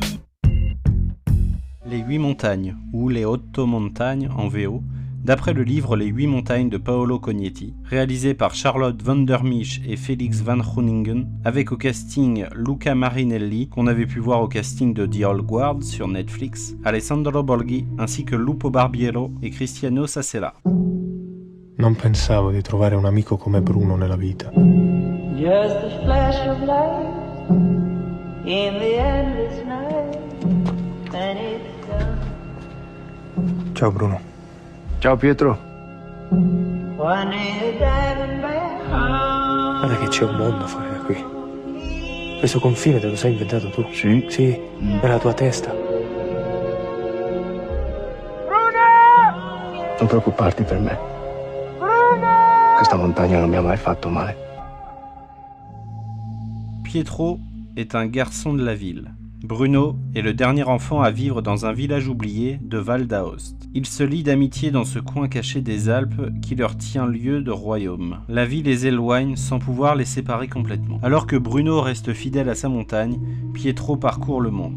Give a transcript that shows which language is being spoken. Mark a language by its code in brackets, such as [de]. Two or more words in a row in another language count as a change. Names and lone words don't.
[fr] Les 8 montagnes, ou les Otto Montagnes en VO, d'après le livre Les 8 montagnes de Paolo Cognetti, réalisé par Charlotte van der Misch et Felix van Groningen, avec au casting Luca Marinelli, qu'on avait pu voir au casting de The Old Guard sur Netflix, Alessandro Borghi, ainsi que Lupo Barbiero et Cristiano Sassella. [it] Non pensavo di trovare un amico come Bruno nella vita. [en] Just a flash of light in the endless night, and it's done. [it] Ciao Bruno. Ciao Pietro. [en] One in a diamond band. [it] Guarda che c'è un mondo fuori da qui. Questo confine te lo sei inventato tu? Sì. Sì, nella tua testa. Non preoccuparti per me. Questa montagna non mi ha mai fatto male. [fr] Pietro est un garçon de la ville. Bruno est le dernier enfant à vivre dans un village oublié de Val d'Aoste. Ils se lient d'amitié dans ce coin caché des Alpes qui leur tient lieu de royaume. La vie les éloigne sans pouvoir les séparer complètement. Alors que Bruno reste fidèle à sa montagne, Pietro parcourt le monde.